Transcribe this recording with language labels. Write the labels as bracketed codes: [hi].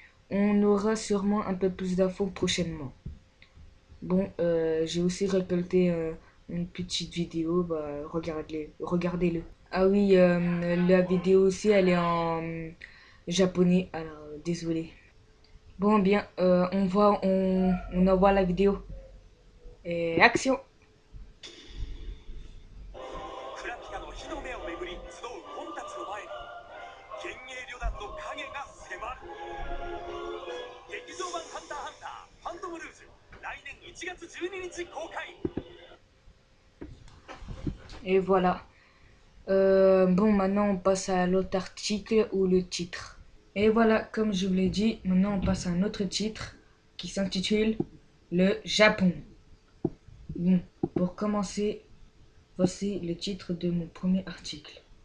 [fr] On aura sûrement un peu plus d'infos prochainement. Bon, j'ai aussi récolté une petite vidéo, bah, regardez-le. Ah oui, la vidéo aussi, elle est en japonais, alors désolé. Bon, bien, on envoie la vidéo. Et action! [ja] クラピカの火の目をめぐり集う本たちの前に幻影旅団の影が迫る。劇場版ハンターハンターファントムルージュ来年1月12日公開。 [fr] Et voilà. Bon, maintenant on passe à l'autre article ou le titre. Et voilà, comme je vous l'ai dit, maintenant on passe à un autre titre qui s'intitule Le Japon. Bon, pour commencer, voici le titre de mon premier article.